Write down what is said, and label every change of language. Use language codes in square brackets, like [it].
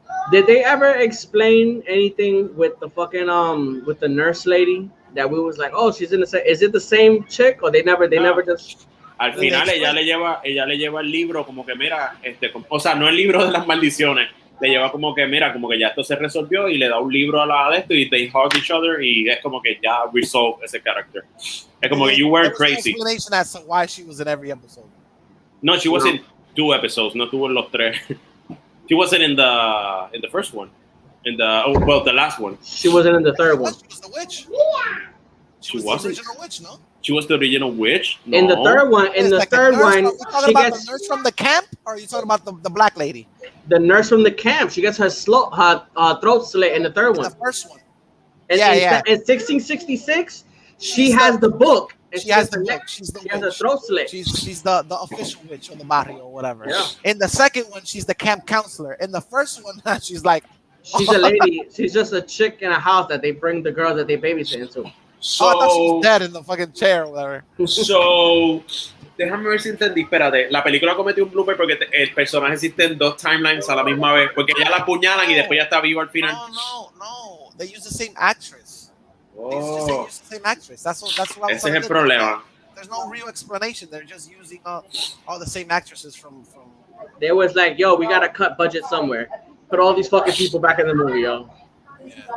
[en] Did they ever explain anything with the fucking with the nurse lady that we was like, oh, she's in the same? Is it the same chick or they never just? [es] Al final ella le lleva el libro como que mira, o sea, no el libro de las maldiciones, le lleva como que mira, como que ya esto se resolvió y le da un libro a la de esto y [en] they hug each other [es] y es como que ya resolve ese character. Es como que [en] you weren't crazy. Explanation as to why she was in every episode. No, she was in 2 episodes. [es] No tuvo en los 3. [en] She wasn't in the first one. The last one. She wasn't in the third one. She was the witch. She was the original witch, no? She was the original witch. No. In the third one, she gets the nurse from the camp, or are you talking about the black lady? The nurse from the camp. She gets her throat slit in the third one. The first one. In 1666, she has the book. She has the book. She's the witch. Has a throat slit. She's the official witch of the barrio or whatever. Yeah. In the second one, she's the camp counselor. In the first one, she's like... She's a lady. She's just a chick in a house that they bring the girls that they babysit into. So, I thought she was dead in the fucking chair or whatever. [es] So, déjame ver si entendí. Espérate, la película cometió un blooper porque el personaje existe en 2 timelines a la misma vez. Porque ella la apuñalan y después ya está viva al final. [en] No. They use the same actress. They use the same actress. That's what I was [es] Ese es el problema. [en] There's no real explanation. They're just using all the same actresses from. They was like, yo, we gotta cut budget somewhere. Put all these fucking people back in the movie, yo. Yeah.